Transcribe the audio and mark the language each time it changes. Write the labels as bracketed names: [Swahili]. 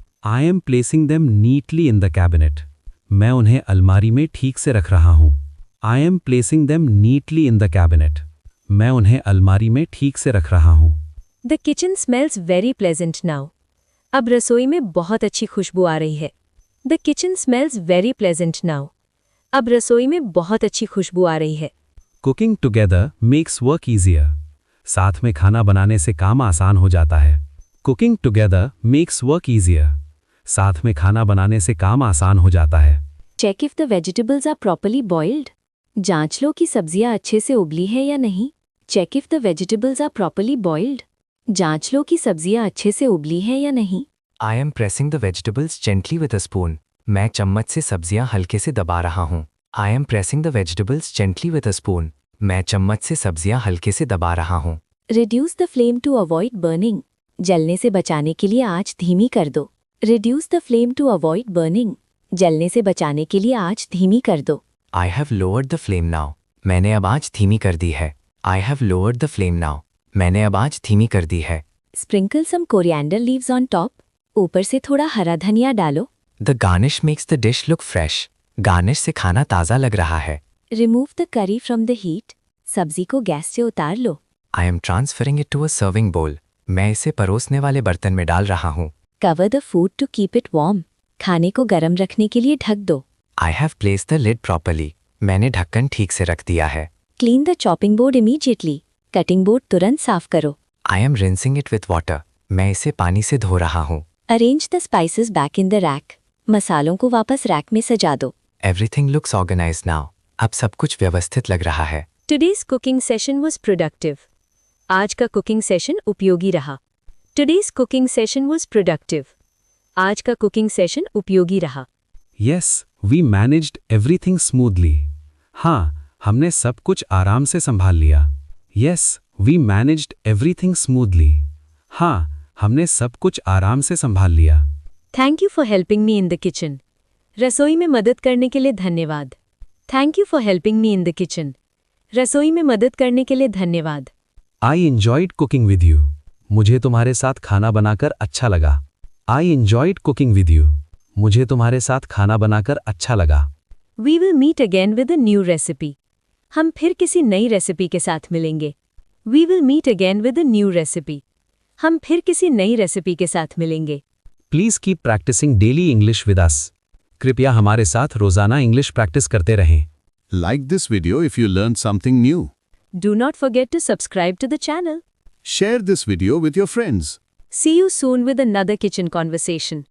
[English] I am placing them neatly in the cabinet. [Hindi] मैं उन्हें अलमारी में ठीक से रख रहा हूँ। [English] I am placing them neatly in the cabinet. [Hindi] मैं उन्हें अलमारी में ठीक से रख रहा हूँ। [English] The kitchen smells very pleasant now. [Hindi] अब रसोई में बहुत अच्छी खुशबू आ रही है। [English] The kitchen smells very pleasant now. [Hindi] अब रसोई में बहुत अच्छी खुशबू आ रही है। [English] Cooking together makes work easier. [Hindi] साथ में खाना बनाने से काम आसान हो जाता है। [English] Cooking together makes work easier. [Hindi] साथ में खाना बनाने से काम आसान हो जाता है। [English] Check if the vegetables are properly boiled. [Hindi] जांच लो कि सब्जियां अच्छे से उबली है या नहीं। [English] Check if the vegetables are properly boiled. [Hindi] जांच लो कि सब्जियां अच्छे से उबली है या नहीं। [English] I am pressing the vegetables gently with a spoon. [Hindi] मैं चम्मच से सब्जियां हल्के से दबा रहा हूँ। [English] I am pressing the vegetables gently with a spoon. [Hindi] मैं चम्मच से सब्जियां हल्के से दबा रहा हूँ। [English] Reduce the flame to avoid burning. [Hindi] जलने से बचाने के लिए आंच धीमी कर दो। [English] Reduce the flame to avoid burning. [Hindi] जलने से बचाने के लिए आंच धीमी कर दो। [English] I have lowered the flame now. [Hindi] मैंने अब आंच धीमी कर दी है। [English] I have lowered the flame now. [Hindi] मैंने अब आंच धीमी कर दी है। [English] Sprinkle some coriander leaves on top. [Hindi] ऊपर से थोड़ा हरा धनिया डालो. [English] The garnish makes the dish look fresh. [Hindi] Garnish से खाना ताज़ा लग रहा है. [English] Remove the curry from the heat. [Hindi] सब्जी को गैस से उतार लो. [English] I am transferring it to a serving bowl. [Hindi] मैं इसे परोसने वाले बर्तन में डाल रहा हूँ. [English] Cover the food to keep it warm. [Hindi] खाने को गर्म रखने के लिए ढक दो. [English] I have placed the lid properly. [Hindi] मैंने ढक्कन ठीक से रख दिया है. [English] Clean the chopping board immediately. [Hindi] Cutting board तुरंत साफ करो. [English] I am rinsing it with water. [Hindi] मैं इसे पानी से धो रहा हूँ. [English] Arrange the spices back in the rack. [Hindi] मसालों को वापस रैक में सजा दो. [English] Everything looks organized now. [Hindi] अब सब कुछ व्यवस्थित लग रहा है. [English] Today's cooking session was productive. [Hindi] आज का कुकिंग सेशन उपयोगी रहा. [English] Today's cooking session was productive. [Hindi] आज का कुकिंग सेशन उपयोगी रहा. [English] Yes, we managed everything smoothly. [Hindi] हाँ, हमने सब कुछ आराम से संभाल लिया. [English] Yes, we managed everything smoothly. [Hindi] हाँ, हमने सब कुछ आराम से संभाल लिया. [English] Thank you for helping me in the kitchen. [Hindi] रसोई में मदद करने के लिए धन्यवाद. [English] Thank you for helping me in the kitchen. [Hindi] रसोई में मदद करने के लिए धन्यवाद. [English] I enjoyed cooking with you. [Hindi] मुझे तुम्हारे साथ खाना बनाकर अच्छा लगा. [English] I enjoyed cooking with you. [Hindi] मुझे तुम्हारे साथ खाना बनाकर अच्छा लगा. [English] We will meet again with a new recipe. [Hindi] हम फिर किसी नई रेसिपी के साथ मिलेंगे. [English] We will meet again with a new recipe. [Hindi] हम फिर किसी नई रेसिपी के साथ मिलेंगे. [English] Please keep practicing daily English with us. [Hindi] कृपया हमारे साथ रोजाना इंग्लिश प्रैक्टिस करते रहें. [English] Like this video if you learned something new. Do not forget to subscribe to the channel. Share this video with your friends. See you soon with another kitchen conversation.